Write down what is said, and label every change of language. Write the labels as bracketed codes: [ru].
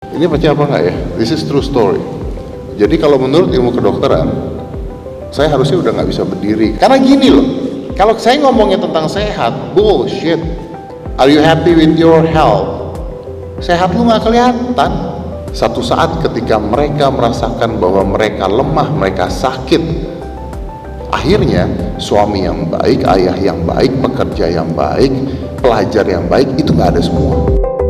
[id] Ini percaya apa enggak ya? [en] This is true story. [id] Jadi kalau menurut ilmu kedokteran, saya harusnya udah nggak bisa berdiri. Karena gini loh, kalau saya ngomongnya tentang sehat, bullshit. [en] Are you happy with your health? [id] Sehat lu nggak kelihatan. Satu saat ketika mereka merasakan bahwa mereka lemah, mereka sakit, akhirnya suami yang baik, ayah yang baik, pekerja yang baik, pelajar yang baik, itu nggak ada semua.